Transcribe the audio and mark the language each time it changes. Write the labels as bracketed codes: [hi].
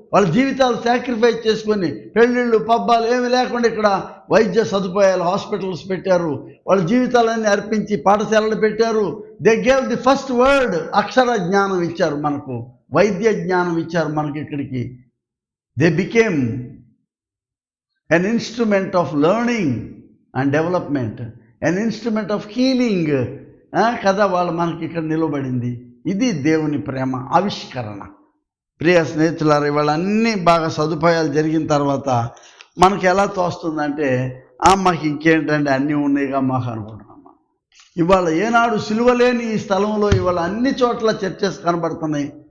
[te] వాళ్ళ జీవితాలు సాక్రిఫైస్ చేసుకొని పెళ్ళిళ్ళు, పబ్బాలు ఏమి లేకుండా ఇక్కడ వైద్య సదుపాయాలు, హాస్పిటల్స్ పెట్టారు. వాళ్ళ జీవితాలన్నీ అర్పించి పాఠశాలలు పెట్టారు. [en] They gave the first word. [te] అక్షర జ్ఞానం ఇచ్చారు మనకు, వైద్య జ్ఞానం ఇచ్చారు మనకి ఇక్కడికి. [en] they became an instrument of learning and development, an instrument of healing [te] కదా వాళ్ళు మనకి ఇక్కడ నిలబడింది. ఇది దేవుని ప్రేమ ఆవిష్కరణ. ప్రియ స్నేహితులారా, ఇవాళ అన్నీ బాగా సదుపాయాలు జరిగిన తర్వాత మనకి ఎలా తోస్తుందంటే, మాకు ఇంకేంటంటే అన్నీ ఉన్నాయిగా మాకు అనుకుంటున్నాం. ఇవాళ ఏనాడు సిలువ లేని ఈ స్థలంలో ఇవాళ అన్ని చోట్ల చర్చెస్ కనబడుతున్నాయి.